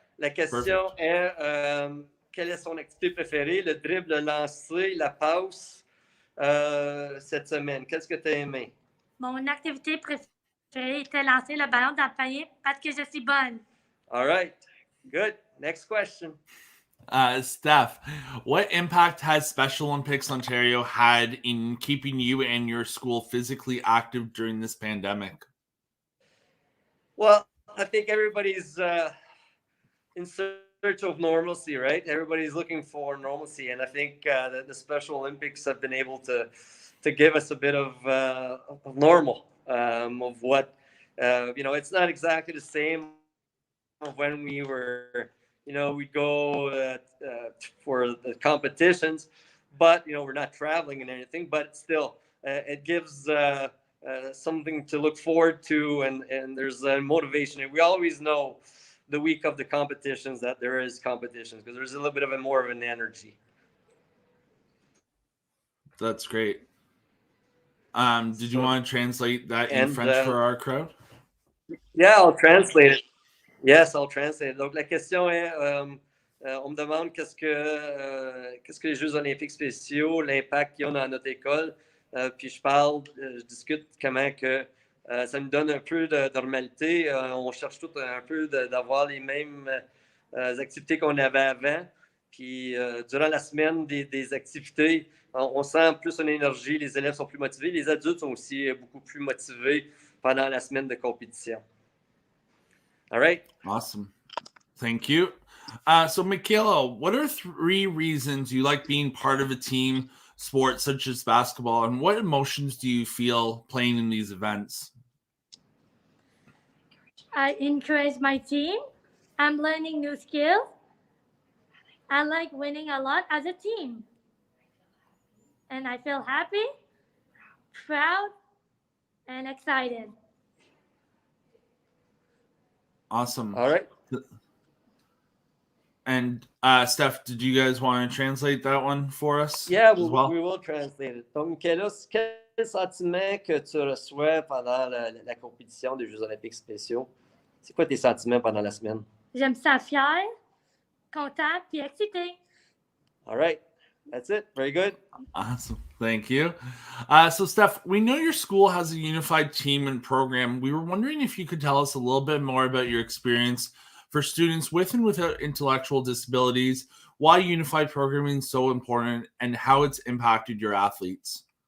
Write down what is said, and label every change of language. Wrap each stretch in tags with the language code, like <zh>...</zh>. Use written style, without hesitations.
<fr>La question est quelle est son activité préférée, le dribble, le lancer, la passe cette semaine? Qu'est-ce que tu as aimé? Mon activité préférée était lancer le ballon dans le panier parce que je suis bonne.</fr> <en>All right. Good. Next question. Steph, what impact has Special Olympics Ontario had in keeping you and your school physically active during this pandemic? Well, I think everybody's in search of normalcy, right? Everybody's looking for normalcy, and I think that the Special Olympics have been able to give us a bit of normal of what it's not exactly the same of when we were, we'd go for the competitions, but we're not traveling and anything, but still it gives something to look forward to, and there's a motivation. And we always know the week of the competitions that there is competitions because there's a little bit of more of an energy. That's great. Did you want to translate that in French for our crowd? Yeah, I'll translate it. Yes, I'll translate it.</en> <fr>Donc la question est, on me demande qu'est-ce que les Jeux olympiques spéciaux, l'impact qu'ils ont dans notre école. Puis je discute comment que ça nous donne un peu de normalité. On cherche tout un peu d'avoir les mêmes activités qu'on avait avant. Puis durant la semaine des activités, on sent plus une énergie, les élèves sont plus motivés, les adultes sont aussi beaucoup plus motivés pendant la semaine de compétition.</fr> <en>All right. Awesome. Thank you. So, Michaela, what are 3 reasons you like being part of a team sport such as basketball, and what emotions do you feel playing in these events? I encourage my team. I'm learning new skills. I like winning a lot as a team. And I feel happy, proud, and excited. Awesome. All right. And Steph, did you guys want to translate that one for us? Yeah, as well? we will translate it.</en> <fr>Donc, quel sentiment que tu reçois pendant la compétition des Jeux olympiques spéciaux? C'est quoi tes sentiments pendant la semaine? Je me sens fière, content, puis excitée.</fr> <en>All right. That's it. Very good. Awesome. Thank you. So, Steph, we know your school has a unified team and program. We were wondering if you could tell us a little bit more about your experience for students with and without intellectual disabilities, why unified programming is so important, and how it's impacted your athletes.</en>